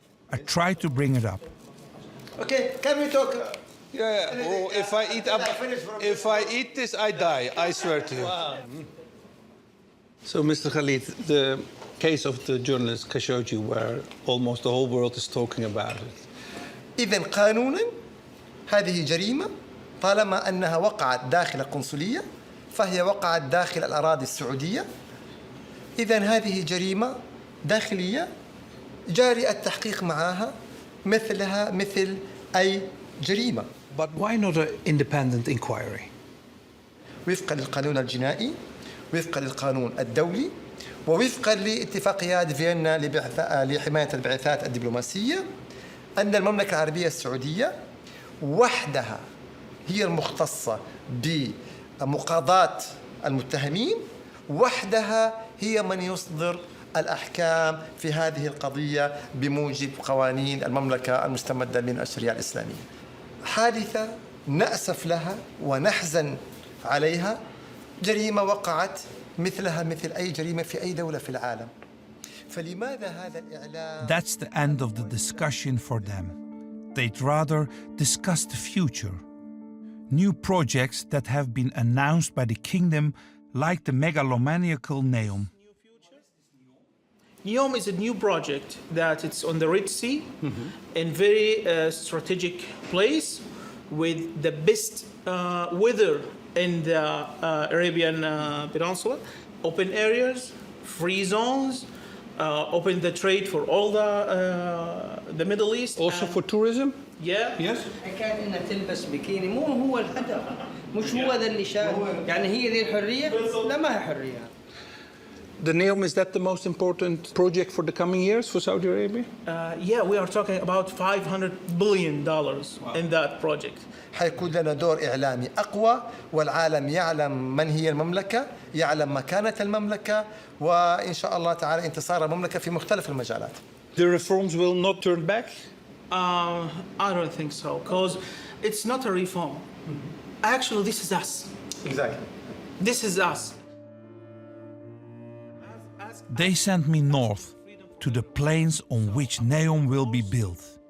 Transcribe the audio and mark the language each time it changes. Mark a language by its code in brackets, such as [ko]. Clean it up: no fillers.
[en] I try to bring it up. Okay, can we talk? Oh, if I eat this, I die. I swear to you. Wow. So, Mr. Khalid, the case of the journalist Khashoggi, where almost the whole world is talking about it. [ar] إذا قانونا هذه جريمة طالما أنها وقعت داخل القنصلية فهي وقعت داخل الأراضي السعودية. إذا هذه جريمة داخلية جاري التحقيق معها مثلها مثل أي جريمة. [en] But why not an independent inquiry? [ar] وفقا للقانون الجنائي، وفقا للقانون الدولي، ووفقا لاتفاقيات فيينا لحماية البعثات الدبلوماسية، أن المملكة العربية السعودية وحدها هي المختصة بمقاضاة المتهمين، وحدها هي من يصدر الأحكام في هذه القضية بموجب قوانين المملكة المستمدة من الشريعة الإسلامية. حادثة نأسف لها ونحزن عليها، جريمة وقعت مثلها مثل أي جريمة في أي دولة في العالم. فلماذا هذا الإعلام؟ [en] That's the end of the discussion for them. They'd rather discuss the future. New projects that have been announced by the kingdom, like the megalomaniacal Neom. NEOM is a new project that it's on the Red Sea in very strategic place with the best weather in the Arabian Peninsula, open areas, free zones, open the trade for all the Middle East. Also for tourism? Yeah. Yes. [ar] حكاية إنها تلبس بكيني مو هو الهدف، مش هو ذا اللي شايف، يعني هي ذي الحرية؟ لا ما هي حرية. [en] The Neom, is that the most important project for the coming years for Saudi Arabia? Yeah, we are talking about $500 billion in that project. [ar] حيكون لنا دور إعلامي أقوى والعالم يعلم من هي المملكة، يعلم مكانة المملكة، وإن شاء الله تعالى انتصار المملكة في مختلف المجالات. [en] The reforms will not turn back? I don't think so, because it's not a reform. Actually, this is us. Exactly. This is us. They sent me north to the plains on which Neom will be built.